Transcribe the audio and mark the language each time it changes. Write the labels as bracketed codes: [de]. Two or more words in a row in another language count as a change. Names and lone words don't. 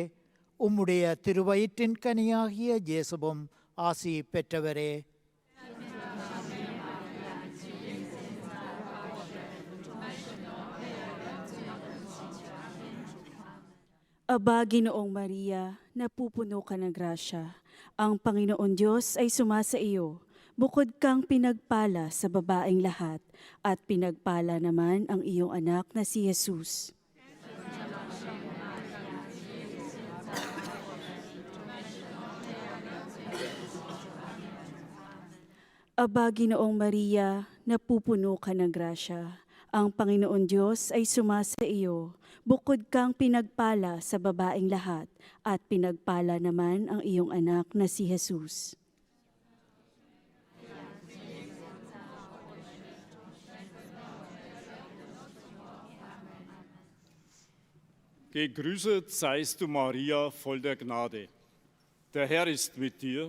[ta] உம்முடைய திருவயிற்றின் கனியாகிய இயேசுவும் ஆசி பெற்றவரே. [tl] Aba, Ginoong Maria, napupuno ka ng grasya. Ang Panginoon Diyos ay sumasa iyo. Bukod kang pinagpala sa babaeng lahat, at pinagpala naman ang iyong anak na si Jesus. Aba, Ginoong Maria, napupuno ka ng grasya. Ang Panginoon Diyos ay sumasa iyo. Bukod kang pinagpala sa babaeng lahat, at pinagpala naman ang iyong anak na si Jesus. [de] Gegrüßet seist du, Maria, voll der Gnade. Der Herr ist mit dir.